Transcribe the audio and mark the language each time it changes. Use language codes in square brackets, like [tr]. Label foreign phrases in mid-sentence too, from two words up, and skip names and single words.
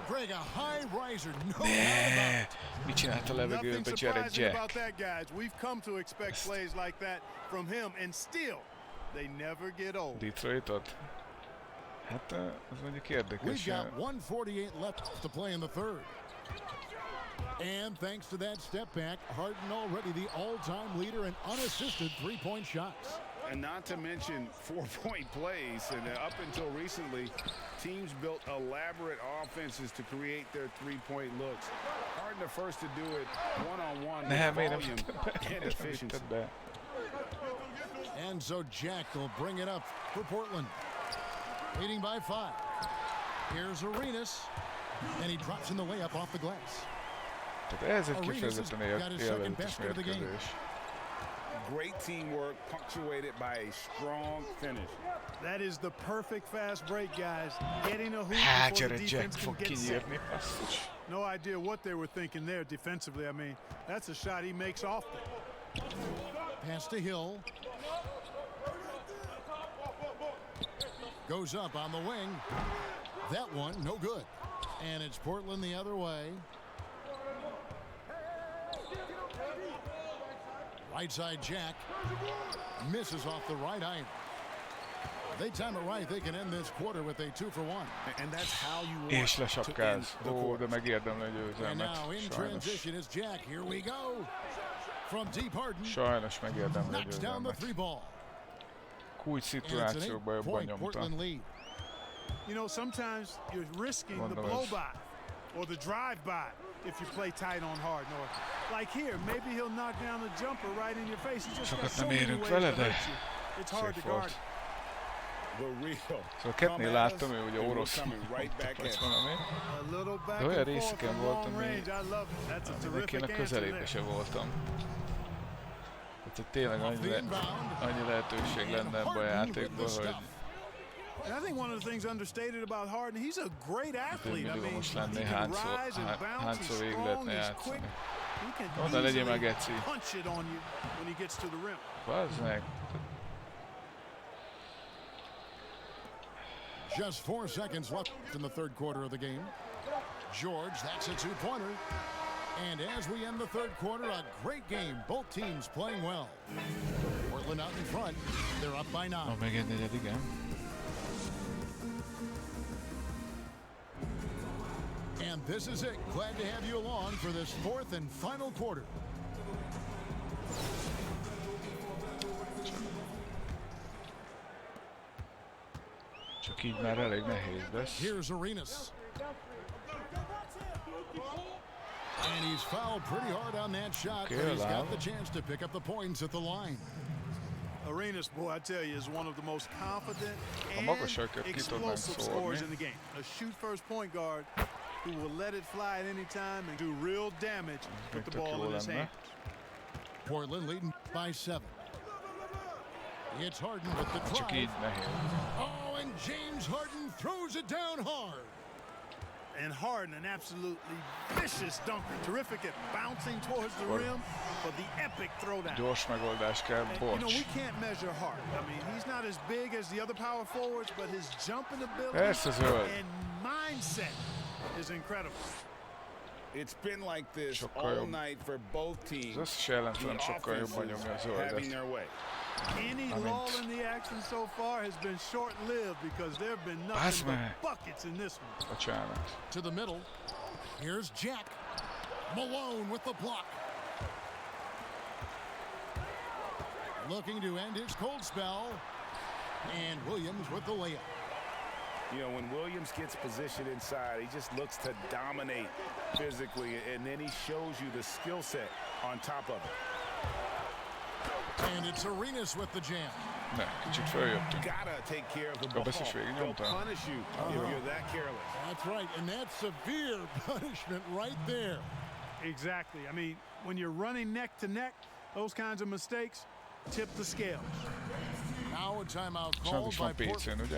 [en] Greg, a high riser, no doubt about it. [hu] Mit csinált a [en] Nothing [hu] levegőbe Jared [en] surprising about [hu] Jack? [en] that, guys. We've come to expect plays like that from him, and still, they never get old. [hu] Detroitot? Hát az mondjuk [en] We've [hu] érdekes. [en] got 1:48 left to play in the third. And thanks to that step back, Harden already the all-time leader in unassisted three-point shots. And not to mention 4-point plays. And up until recently, teams built elaborate offenses to create their three-point looks. Harden the first to do it one-on-one with volume and efficiency. And so Jack will bring it up for Portland. Leading by 5. Here's Arenas. And he drops in the layup off the glass. [hu] Tehát ez egy kifejezetten élvezetes mérkőzés. [en] Great teamwork punctuated by a strong finish. That is the perfect fast break, guys. Getting a hoop [hu] Hát [en] before the [hu] Jared Jack [en] defense can [hu] fog [en] get set. [hu] kinyírni, basszus. [en] No idea what they were thinking there defensively. I mean, that's a shot he makes often. Pass to Hill. Goes up on the wing. That one, no good. And it's Portland the other way. Right side Jack. Misses off the right iron. They time it right, they can end this quarter with a 2-for-1. And that's how you want [hu] És [en] to end [hu] lesapkáz. [en] the [hu] Ó, [en] quarter. [hu] de megérdemli a [en] And [hu] győzelmet. [en] now in [hu] Sajnos. [en] transition is Jack. Here we go. From deep Harden. [hu] Sajnos megérdemli a [en] Knocks down the [hu] győzelmet. [en] three ball. [hu] Kulcs [en] And it's an [hu] szituációkban jobban [en] 8-point [hu] nyomta. [en] Portland lead. You know, sometimes you're risking the [hu] Mondom, ez- [en] blow-by or the drive-by if you play tight on Harden. Or like here, maybe he'll knock down the jumper right in your face. He just got [hu] Sokat [en] so [hu] nem [en] many [hu] érünk [en] ways [hu] vele, [en] to [hu] de [en] hurt you. It's hard to [hu] szép [en] guard. [hu] volt. [en] The real. [hu] Szóval Ketnél láttam, ő ugye orosz [en] coming right back [hu] vagy [en] at [hu] valami. [en] A little back [hu] De olyan [en] and forth [hu] részeken [en] from [hu] volt, [en] long [hu] ami [en] range. I love it. That's a [hu] aminek [en] terrific [hu] én a [en] answer [hu] közelébe [en] there. [hu] se voltam. Tehát, hogy tényleg annyi lehetőség lenne ebben a játékban, hogy [en] And I think one of the things understated about Harden, he's a great athlete. I [hu] millió [en] mean, [hu] most [en] he [hu] lenné, [en] can rise and bounce. He's [hu] hányszor végig [en] strong, [hu] lehetne [en] he's quick. [hu] játszani. [en] He can [hu] Onnan legyen már [en] easily [hu] geci. [en] punch it on you when he gets to the rim. [hu] Bazd meg. [en] Just 4 seconds left in the third quarter of the game. George, that's a two-pointer. And as we end the third quarter, a great game. Both teams playing well. Portland out in front. They're up by 9. [hu] Még egy negyed, igen. [en] And this is it. Glad to have you along for this fourth and final quarter. [hu] Csak így már elég nehéz lesz. [en] Here's Arenas. And he's fouled pretty hard on that shot, but he's got the chance to pick up the points at the line. Arenas, boy, I tell you, is one of the most confident and [hu] magasságot ki tudnánk [en] explosive scorers in [hu] szórni. [en] the game. A shoot-first point guard who will let it fly at any time and do real damage with the [hu] Tök [en] ball [hu] jó [en] in his [hu] lenne. [en] hand. Portland leading by 7. It's Harden with the [hu] Csak így [en] drive. [hu] nehéz. [en] Oh, and James Harden throws it down hard. And Harden, an absolutely vicious dunker. Terrific at bouncing towards the rim for the epic throwdown. [hu] Gyors megoldás kell, [en] And, you know, [hu] bocs. [en] we can't measure Harden. I mean, he's not as big as the other power forwards, but his jumping ability [hu] Persze zöld. [en] and mindset is incredible. It's been like this [hu] Sokkal [en] all [hu] jobb. [en] night for both teams. [hu] Az összes ellenfelem [en] The [hu] sokkal jobban [en] offenses [hu] nyomja a [en] having [hu] zöldet. [en] their way. Any lull in the action so far has been short-lived because there have been Pass nothing me. but buckets in this one. [hu] Bocsánat. [en] To the middle. Here's Jack. Malone with the block. Looking to end his cold spell. And Williams with the layup. You know, when Williams gets positioned inside, he just looks to dominate physically, and then he shows you the skill set on top of it. And it's Arenas with the jam. [hu] Ne, kicsit följöttünk. [en] Gotta take care of the [hu] A [en] ball. [hu] beszélés végig [en] They'll [hu] nyomtam. [en] punish you if you're that careless. That's right, and that's severe punishment right there. Exactly. I mean, when you're running neck to neck, those kinds of mistakes tip the scales. Now a timeout [hu] Sajnos [en] called [hu] is [en] by [hu] van [en] Portland. [hu] PC-n, ugye?